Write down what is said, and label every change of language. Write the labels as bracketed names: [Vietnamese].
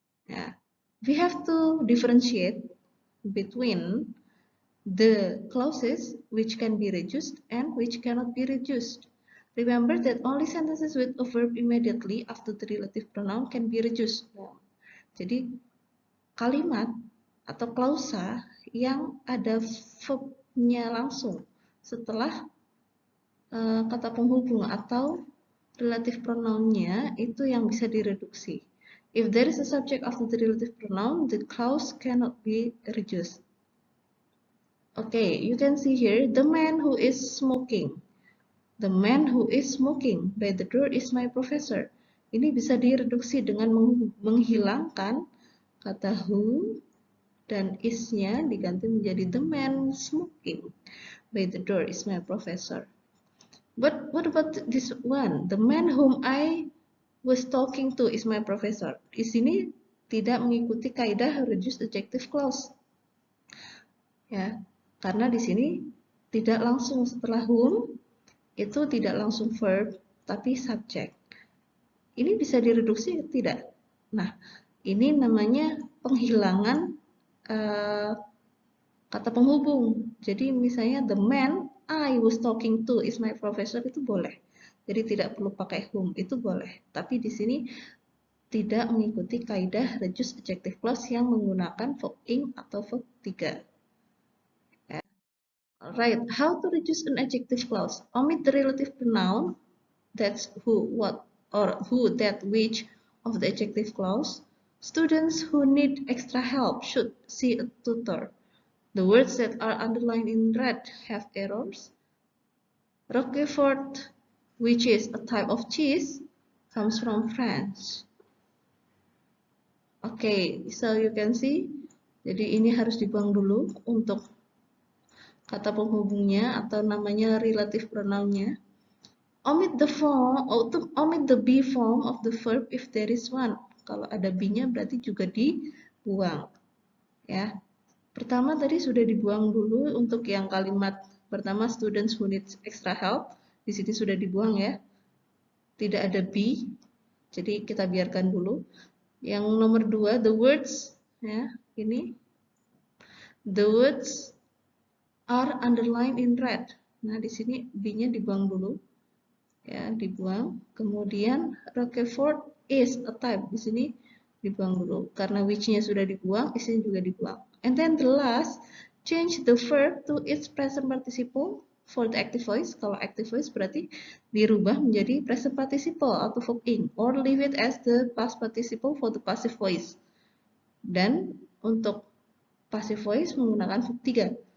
[Indonesian] Ya, [English] we have to differentiate between the clauses which can be reduced and which cannot be reduced. Remember that only sentences with a verb immediately after the relative pronoun can be reduced. [Indonesian] Nah, jadi kalimat atau klausa yang ada verbnya langsung setelah kata penghubung atau relative pronounnya itu yang bisa direduksi. [English] If there is a subject after the relative pronoun, the clause cannot be reduced. Okay, you can see here, the man who is smoking. The man who is smoking by the door is my professor. [Indonesian] Ini bisa direduksi dengan menghilangkan kata who dan is-nya diganti menjadi [English] the man smoking by the door is my professor. But what about this one? The man whom I was talking to is my professor. [Indonesian] Di sini tidak mengikuti kaidah reduced adjective clause. Ya, karena di sini tidak langsung setelah whom itu tidak langsung verb tapi subject. Ini bisa direduksi tidak? Nah, ini namanya penghilangan kata penghubung. Jadi misalnya [English] the man I was talking to is my professor [Indonesian] itu boleh. Jadi tidak perlu pakai whom, itu boleh. Tapi di sini tidak mengikuti kaidah reduced adjective clause yang menggunakan verb ing atau verb 3. [English] Alright, how to reduce an adjective clause? Omit the relative pronoun, that's who, what, or who, that, which of the adjective clause. Students who need extra help should see a tutor. The words that are underlined in red have errors. Roquefort, which is a type of cheese, comes from France. Okay, so you can see, [Indonesian] jadi ini harus dibuang dulu untuk kata penghubungnya atau namanya relative pronounnya. [English] Omit the form, omit the be form of the verb if there is one. [Indonesian] Kalau ada be-nya berarti juga dibuang. Ya. Pertama tadi sudah dibuang dulu untuk yang kalimat pertama [English] students who need extra help. [Indonesian] Di sini sudah dibuang ya. Tidak ada be. Jadi kita biarkan dulu. Yang nomor 2 the words ya, ini [English] the words are underlined in red. [Indonesian] Nah, di sini be-nya dibuang dulu. Ya, dibuang. Kemudian [English] Roquefort is a type. [Indonesian] Di sini dibuang dulu. Karena which-nya sudah dibuang, is-nya juga dibuang. [English] And then the last, change the verb to its present participle for the active voice. [Indonesian] Kalau active voice berarti dirubah menjadi present participle atau verb ing, [English] or leave it as the past participle for the passive voice. [Indonesian] Dan untuk passive voice menggunakan verb 3.